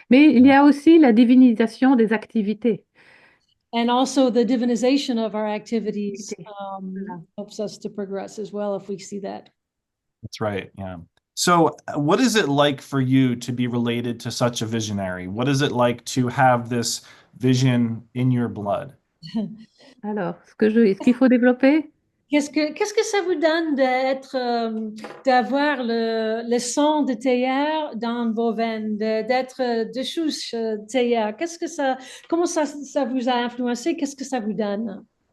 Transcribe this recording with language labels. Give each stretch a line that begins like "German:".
French: Mais il y a aussi la divinisation des activités.
English: And also the divinization of our activities
French: Voilà.
English: helps us to progress as well if we see that. that's right. Yeah. So, what is it like for you to be related to such a visionary? What is it like to have this vision in your blood?
French: Alors, est-ce qu'il faut développer? Qu'est-ce que ça vous donne d'avoir le sang de Teilhard dans vos veines, d'être de souche Teilhard? Comment ça vous a influencé? Qu'est-ce que ça vous donne?